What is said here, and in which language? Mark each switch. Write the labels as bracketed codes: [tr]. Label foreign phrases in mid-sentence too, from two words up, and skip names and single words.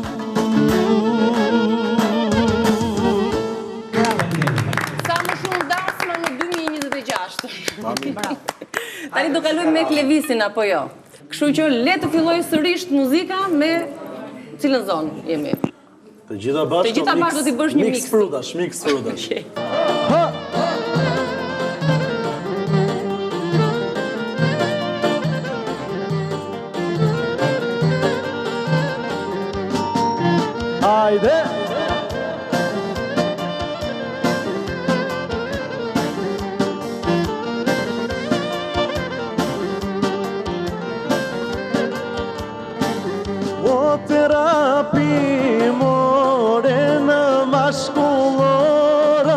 [sq] Sa më shumë dasma në 2026. Tani do kalojmë me Klevisin apo jo? Kështu që le të filloj sërish muzika me cilën zonë jemi? Të gjitha bashkë. Të gjitha bashkë do t'i bësh një mix. Mix frudash, mix frudash. Okej. Hajde! O terapi more në mashkullora,